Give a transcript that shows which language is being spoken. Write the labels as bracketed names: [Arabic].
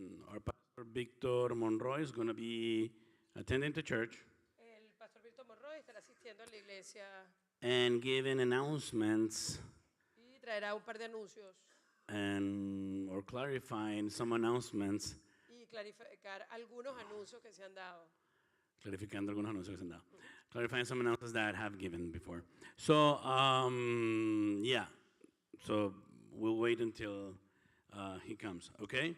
[English] our pastor Victor Monroy is going to be attending to church [Spanish] el pastor Víctor Monroy estará asistiendo a la iglesia [English] and giving announcements [Spanish] y traerá un par de anuncios [English] and or clarifying some announcements. [Spanish] y clarificar algunos anuncios que se han dado. Clarificando algunos anuncios que se han dado. [English] Clarifying some announcements that I have given before. So, yeah. So, we'll wait until he comes, okay?